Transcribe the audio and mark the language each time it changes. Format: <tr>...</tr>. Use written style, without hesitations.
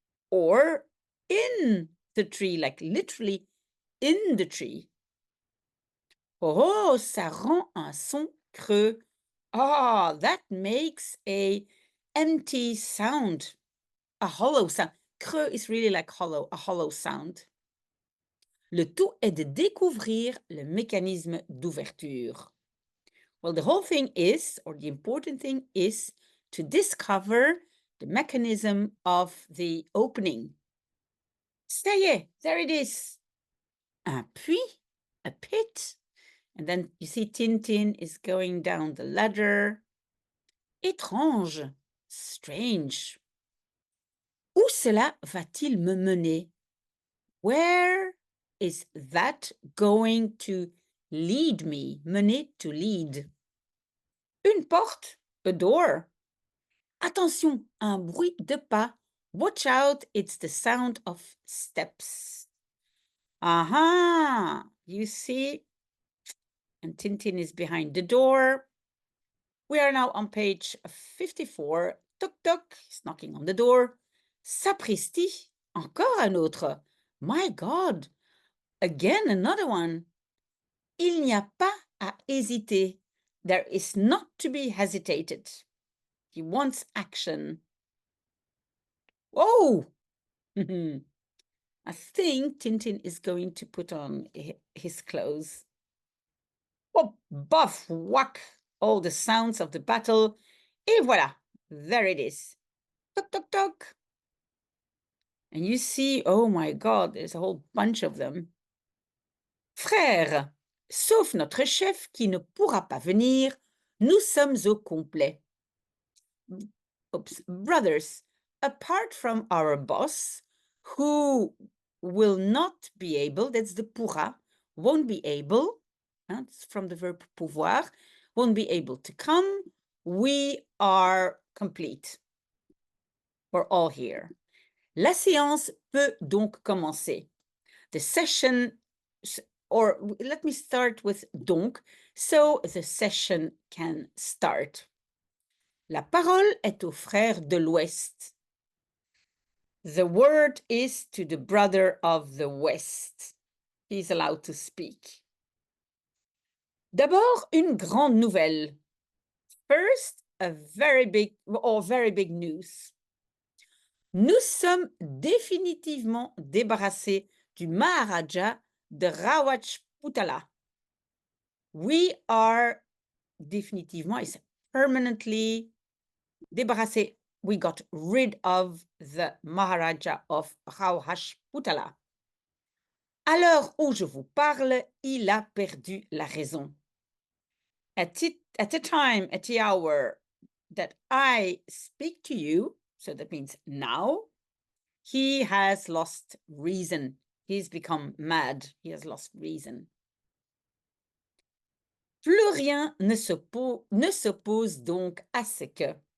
<en>Or in the tree, like literally in the tree. Oh,</en> <fr>ça rend un son creux.</fr> <en>Ah, that makes a empty sound, a hollow sound. Creux is really like hollow, a hollow sound.</en> <fr>Le tout est de découvrir le mécanisme d'ouverture.</fr> <en>Well, the whole thing is, or the important thing is, to discover the mechanism of the opening.</en> <fr>Ça y est,</fr> <en>there it is.</en> <fr>Un puits,</fr> <en>a pit. And then you see Tintin is going down the ladder.</en> <fr>Étrange, strange. Où cela va-t-il me mener?</fr> <en>Where is that going to lead me? Mener, to lead.</en> <fr>Une porte,</fr> <en>a door.</en> <fr>Attention, un bruit de pas.</fr> <en>Watch out, it's the sound of steps. Aha! You see? And Tintin is behind the door. We are now on page 54. Toc toc, he's knocking on the door.</en> <fr>Sapristi, encore un autre.</fr> <en>My God, again another one.</en> <fr>Il n'y a pas à hésiter.</fr> <en>There is not to be hesitated. He wants action. Oh! I think Tintin is going to put on his clothes. Oh, buff, whack, all the sounds of the battle.</en> <fr>Et voilà,</fr> <en>there it is. Toc, toc, toc. And you see, oh my God, there's a whole bunch of them.</en> <fr>Frères, sauf notre chef qui ne pourra pas venir, nous sommes au complet.</fr> <en>Oops, brothers, apart from our boss, who will not be able, that's the pourra, won't be able, it's from the verb pouvoir, won't be able to come, we are complete. We're all here.</en> <fr>La séance peut donc commencer.</fr> <en>The session, or let me start with donc, so the session can start.</en> <fr>La parole est au frère de l'Ouest.</fr> <en>The word is to the brother of the West. He's allowed to speak.</en> <fr>D'abord, une grande nouvelle.</fr> <en>First, a very big news.</en> <fr>Nous sommes définitivement débarrassés du Maharaja de Rawajputala.</fr> <en>We are définitivement, is permanently débarrassés. We got rid of the Maharaja of Rawajputala. À l'heure où je vous parle, il a perdu la raison. At the time, at the hour that I speak to you, so that means now, he has lost reason. He's become mad. He has lost reason.</en> <fr>Plus rien ne s'oppose donc à ce que.</fr>